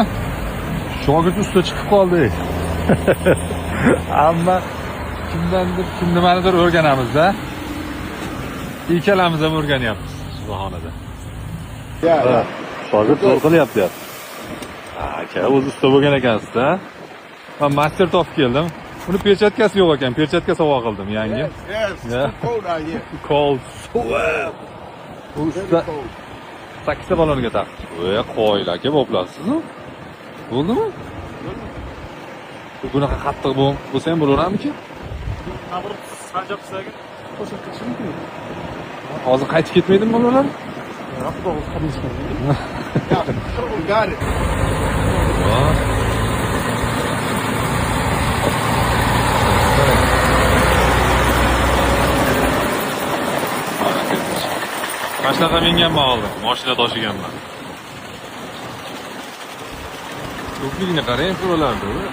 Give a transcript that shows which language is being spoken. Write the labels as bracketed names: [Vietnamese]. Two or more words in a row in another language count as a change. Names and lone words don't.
[Uzbek] Shogird usta chiqib qoldi. Hamma kim nimanidir o'rganamiz-da. Ikkalamiz ham o'rganyapmiz shu bahonada. Shogird zo'r qilyapti. Aka, o'zi usta bo'lgan ekansiz-da. Men master topib keldim. Uni perchatkasi yo'q ekan, perchatka sovg'a qildim yangi. [English] Yes. Cold out here. Cold. [Uzbek] Usta 8 ta baloniga taqdi. Voy, qoyil aka, bo'plasizmi? Bo'ldimi? Bunaqa qattiq bo'lsa ham bo'laveradimi-ki? Qabr sanjab qilsaga qo'shib ketish mumkin. Hozir qaytib ketmaydimi bolalar? Yo'q, to'g'ri qilishgan. [English] We got it. [Uzbek] Mana shunaqa minganman oldin, mashina tashiganman. Ko'pligini qarang, to'ralardi.